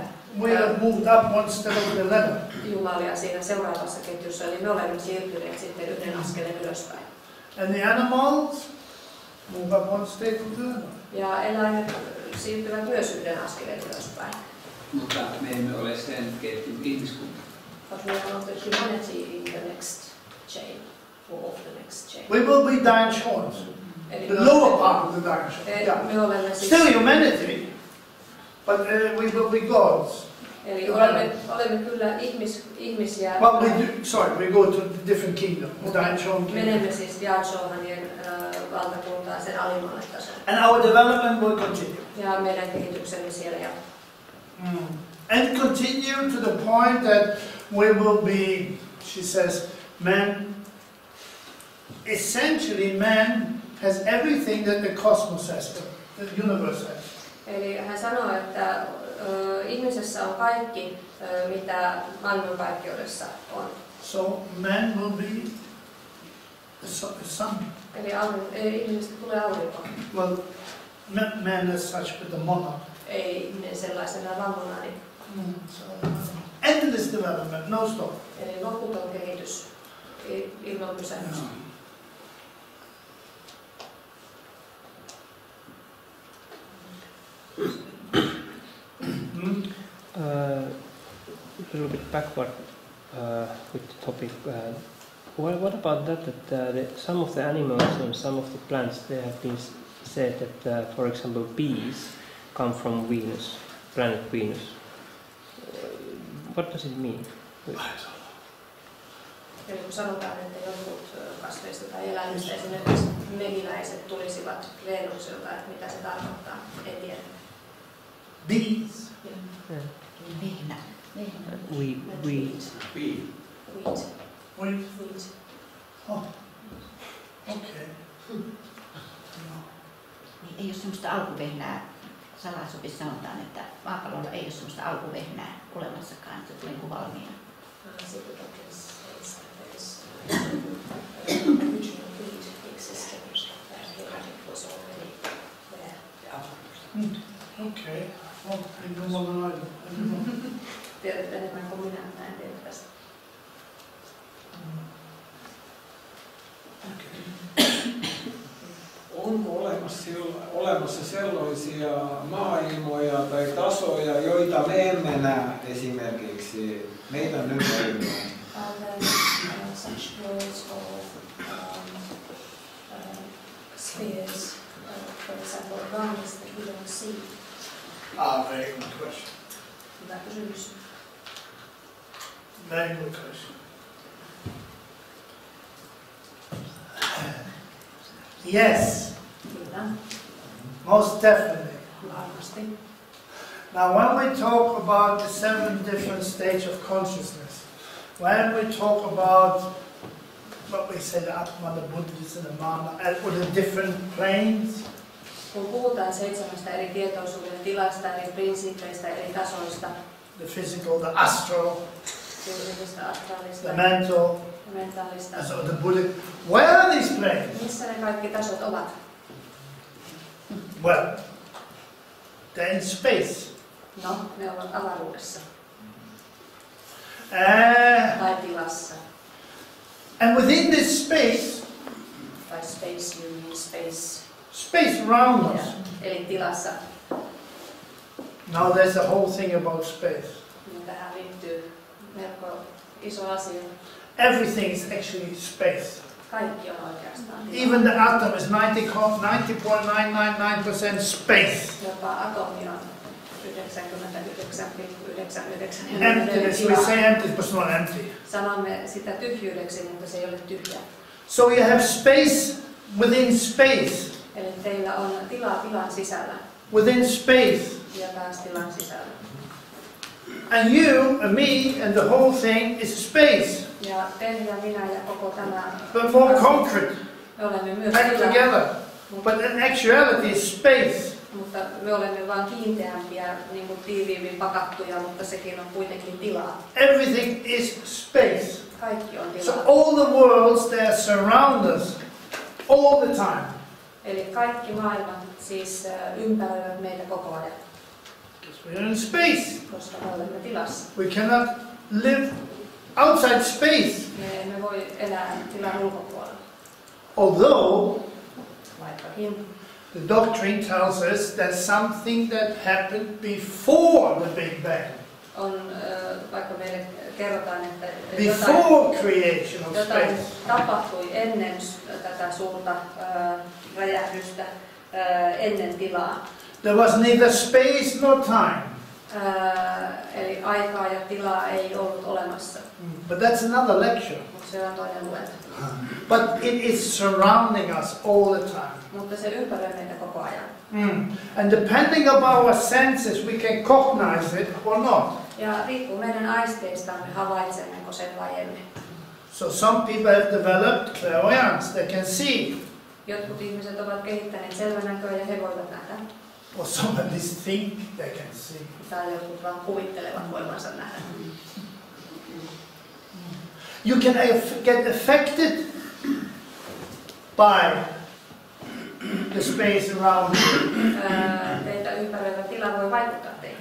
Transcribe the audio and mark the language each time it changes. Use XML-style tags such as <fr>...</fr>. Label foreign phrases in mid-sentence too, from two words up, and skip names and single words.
<en>We have moved up one step of the ladder.</en> <fi>Jumalia siinä seuraavassa ketjussa, eli me olemme siirtyneet sitten yhden askeleen ylöspäin.</fi> <en>And the animals move up one step of the ladder.</en> <fi>Ja eläimet siirtyvät myös yhden askeleen ylöspäin. Mutta me emme ole sen ketjun ihmiskunta.</fi> <en>But we are not the humanity in the next chain, or of the next chain. We will be Dainshons.</en> <fi>Eli</fi> <en>The lower part of the Dainshon.</en> <fi>me olemme siis,</fi> <en>Still humanity, but we will be gods.</en> <fi>Eli olemme kyllä ihmisiä.</fi> <en>Well, we go to the different kingdom, the Jongin.</en> <fi>Menemme siis Jongin valtakuntaan sen alimmalle tasolle.</fi> <en>And our development will continue.</en> <fi>Ja meidän kehityksemme siellä jatkuu.</fi> <en>And continue to the point that we will be, she says, man. Essentially, man has everything that the cosmos has, the universe has.</en> <fi>Eli hän sanoo, että ihmisessä on kaikki, mitä maailmankaikkeudessa on.</fi> <en>So man will be the sun.</en> <fi>Eli ihmisestä tulee aurinko.</fi> <en>Well, man as such, but the monarch.</en> <fi>Ei ihminen sellaisena vaan monarki.</fi> <en>Endless development, no stop.</en> <fi>Eli loputon kehitys ilman pysähdystä.</fi> <en>A little bit backward with the topic. What about that? Some of the animals and some of the plants, they have been said that, for example, bees come from Venus, planet Venus. What does it mean?</en> <fi>Eli kun sanotaan, että jotkut kasveista tai eläimistä, esimerkiksi mehiläiset tulisivat Venukselta, että mitä se tarkoittaa, en tiedä.</fi> <en>Bees.</en> <fi>Vehnä.</fi> <en>Wheat. Oh. Okay.</en> <fi>Ei ole semmoista alkuvehnää. Salaisopissa sanotaan, että maapallolla ei ole semmoista alkuvehnää olemassakaan, että se tulee niin valmiina.</fi> <en>Okay. Well, I don't want to know.</en> <fi>Tiedät enemmän kuin minä, mä en tiedä tästä. Onko olemassa sellaisia maailmoja tai tasoja, joita me emme näe esimerkiksi meidän ympärillä?</fi> <en>Are there such worlds or spheres, for example, around us that we don't see? Very good question.</en> <fi>Hyvä kysymys.</fi> <en>Very good question. Yes.</en> <fi>Kyllä,</fi> <en>Most definitely.</en> <fi>varmasti.</fi> <en>Now, when we talk about the 7 different stages of consciousness, when we talk about what we say, the Atma, the Buddhas, and the Mama, or the different planes,</en> <fi>Kun puhutaan 7 eri tietoisuuden tilasta, eri prinsiipeistä, eri tasoista,</fi> <en>the physical, the astral,</en> <fi>fyysistä, astraalista</fi> <en>the mental,</en> <fi>ja mentaalista,</fi> <en>and so the Buddha. Where are these planes?</en> <fi>missä ne kaikki tasot ovat?</fi> <en>Well, they're in space.</en> <fi>No, ne ovat avaruudessa tai tilassa.</fi> <en>And within this space, Tai space, you mean space. space around us.</en> <fi>Eli tilassa.</fi> <en>Now there's a whole thing about space.</en> <fi>Niin tähän liittyy melko iso asia.</fi> <en>Everything is actually space.</en> <fi>Kaikki on oikeastaan tilaa.</fi> <en>Even the atom is 90.999% space.</en> <fi>Jopa atomi on 99,99</fi> <en>Emptiness, we say empty, but it's not empty.</en> <fi>Sanomme sitä tyhjyydeksi, mutta se ei ole tyhjä.</fi> <en>So you have space within space.</en> <fi>Eli teillä on tilaa tilan sisällä</fi> <en>Within space.</en> <fi>ja taas tilan sisällä.</fi> <en>And you and me and the whole thing is space.</en> <fi>Ja te ja minä ja koko tämä</fi> <en>But more concrete.</en> <fi>me olemme myös</fi> <en>Back</en> <fi>tilaa,</fi> <en>together. But in actuality it's space.</en> <fi>mutta me olemme vain kiinteämpiä, niin kuin tiiviimmin pakattuja, mutta sekin on kuitenkin tilaa.</fi> <en>Everything is space.</en> <fi>Kaikki on</fi> <en>So</en> <fi>tilaa.</fi> <en>all the worlds that surround us all the time.</en> <fi>Eli kaikki maailmat siis ympäröivät meitä koko ajan,</fi> <en>Because we are in space.</en> <fi>koska me olemme tilassa.</fi> <en>We cannot live outside space.</en> <fi>Me emme voi elää tilan ulkopuolella.</fi> <en>Although</en> <fi>Vaikkakin</fi> <en>the doctrine tells us that something that happened before the Big Bang,</en> <fi>on, vaikka meille kerrotaan, että</fi> <en>before creation of</en> <fi>jotain</fi> <en>space.</en> <fi>tapahtui ennen tätä suurta räjähdystä, ennen tilaa.</fi> <en>There was neither space nor time.</en> <fi>Eli aikaa ja tilaa ei ollut olemassa.</fi> <en>But that's another lecture.</en> <fi>Mutta se on toinen luento.</fi> <en>But it is surrounding us all the time.</en> <fi>Mutta se ympäröi meitä koko ajan.</fi> <en>And depending on our senses, we can cognize it or not.</en> <fi>Ja riippuu meidän aisteistamme, havaitsemmeko sen vai emme.</fi> <en>So some people have developed clairvoyance, they can see.</en> <fi>Jotkut ihmiset ovat kehittäneet selvänäköä ja he voivat nähdä.</fi> <en>Or some at least think they can see.</en> <fi>Tai jotkut vaan kuvittelevat voivansa nähdä.</fi> <en>You can get affected by the space around you.</en> <fi>Teitä ympäröivä tila voi vaikuttaa teihin.</fi>